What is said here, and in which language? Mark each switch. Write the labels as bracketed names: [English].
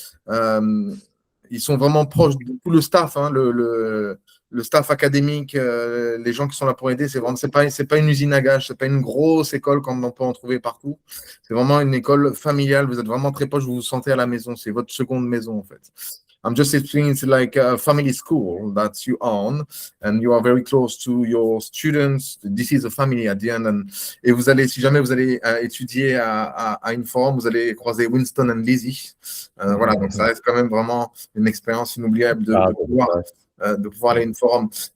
[French] Ils sont vraiment proches de tout le staff, hein, le staff académique, les gens qui sont là pour aider. C'est pas une usine à gages, c'est pas une grosse école comme on peut en trouver partout. C'est vraiment une école familiale. Vous êtes vraiment très proche, vous vous sentez à la maison. C'est votre seconde maison, en fait. [English] I'm just explaining it's like a family school that you own and you are very close to your students. This is a family at the end. [French] Et vous allez, si jamais vous allez étudier à Inforum, vous allez croiser Winston and Lizzie. Voilà, donc ça reste quand même vraiment une expérience inoubliable de pouvoir aller à Inforum.